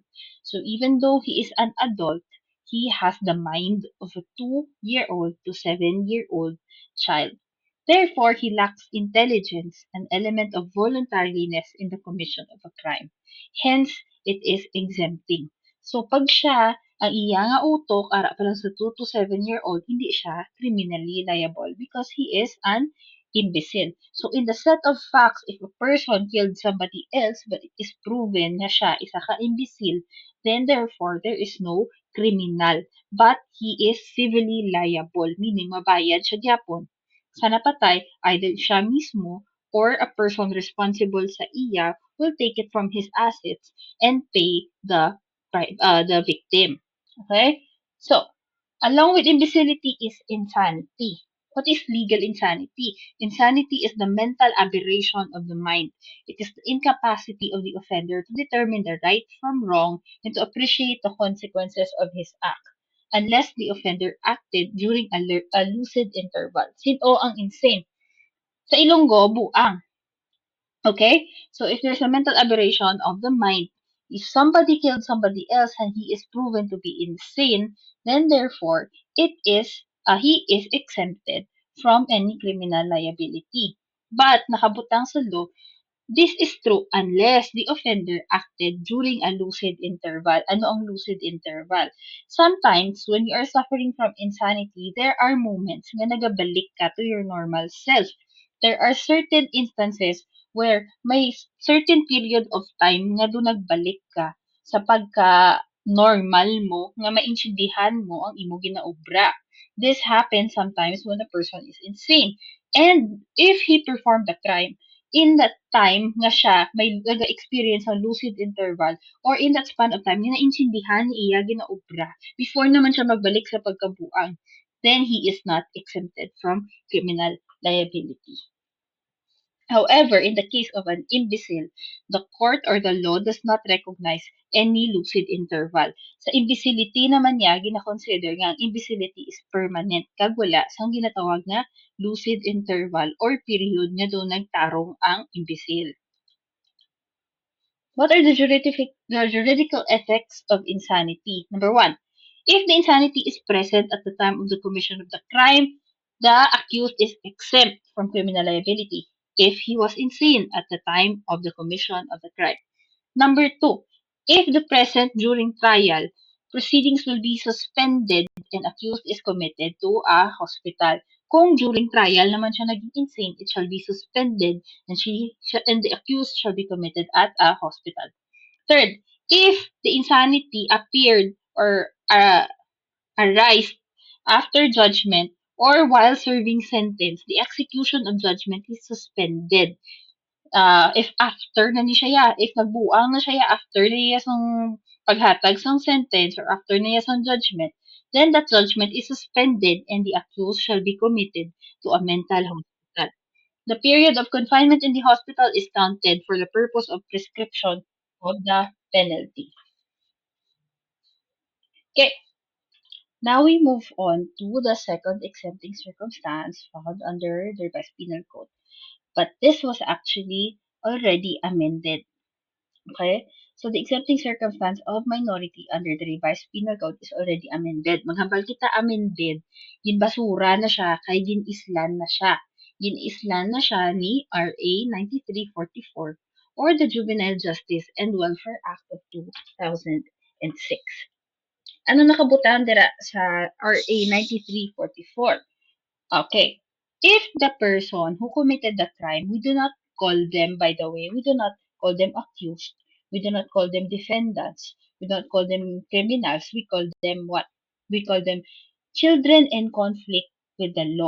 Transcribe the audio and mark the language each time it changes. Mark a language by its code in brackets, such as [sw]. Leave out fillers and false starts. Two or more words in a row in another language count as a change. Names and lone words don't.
[en] So even though he is an adult, he has the mind of a 2 year old to 7 year old child. Therefore, he lacks intelligence, an element of voluntariness in the commission of a crime. Hence, it is exempting. So, [hil] pag siya ang iya nga utok ara pa lang sa [en] 2 to 7 year old, [hil] hindi siya [en] criminally liable because he is an imbecile. So, in the set of facts, if a person killed somebody else but it is proven [hil] na siya isa ka [en] imbecile, then therefore there is no criminal. But he is civilly liable, meaning [hil] mabayad siya gyapon sa napatay, [en] either [hil] siya mismo [en] or a person responsible [hil] sa iya [en] will take it from his assets and pay the victim. Okay? So, along with imbecility is insanity. What is legal insanity? Insanity is the mental aberration of the mind. It is the incapacity of the offender to determine the right from wrong and to appreciate the consequences of his act, unless the offender acted during a lucid interval. [hil] Sino ang insane? Sa Ilonggo, buang. [en] Okay? So if there's a mental aberration of the mind, if somebody killed somebody else and he is proven to be insane, then therefore he is exempted from any criminal liability. But [hil] nakabutang sa [en] law, this is true unless the offender acted during a lucid interval. [hil] Ano ang lucid interval? [en] Sometimes, when you are suffering from insanity, there are moments [hil] na nagabalik ka [en] to your normal self. There are certain instances where [hil] may [en] certain period of time [hil] nga doon nagbalik ka sa pagka normal mo nga maintindihan mo ang imo ginaobra. [en] This happens sometimes when a person is insane. And if he performed the crime, in that time [hil] nga siya may naga-experience ng [en] lucid interval or in that span of time [hil] nga naintindihan niya ginaobra [en] before [hil] naman siya magbalik sa pagkabuang, [en] then he is not exempted from criminal liability. However, in the case of an imbecile, the court or the law does not recognize any lucid interval. [hil] Sa imbecility naman niya, gina-consider nga ang imbecility [en] is permanent [hil] kag wala sang ginatawag na [en] lucid interval or period [hil] nga doon nagtarong ang imbecile. [en] What are the juridical effects of insanity? Number one, if the insanity is present at the time of the commission of the crime, the accused is exempt from criminal liability if he was insane at the time of the commission of the crime. Number two, if the present during trial, proceedings will be suspended and accused is committed to a hospital. Kung during trial [hil] naman siya naging [en] insane, it shall be suspended and the accused shall be committed at a hospital. Third, if the insanity appeared or arise after judgment or while serving sentence, the execution of judgment is suspended. If after [hil] na ni siya, [en] if [hil] nagbuang na siya [en] after [hil] niya sang paghatag sang [en] sentence or after [hil] niya sang [en] judgment, then that judgment is suspended and the accused shall be committed to a mental hospital. The period of confinement in the hospital is counted for the purpose of prescription of the penalty. Okay, now we move on to the second exempting circumstance found under the revised penal code. But this was actually already amended. Okay? So the exempting circumstance of minority under the revised penal code is already amended. [hil] Maghambal kita amended, ginbasura na siya, kay ginislan na siya. Ginislan na siya ni RA 9344 or the Juvenile Justice and Welfare Act of 2006. Ano nakabutang dira sa RA 9344? [en] Okay. If the person who committed the crime, we do not call them, by the way, we do not call them accused. We do not call them defendants. We do not call them criminals. We call them what? We call them children in conflict with the law.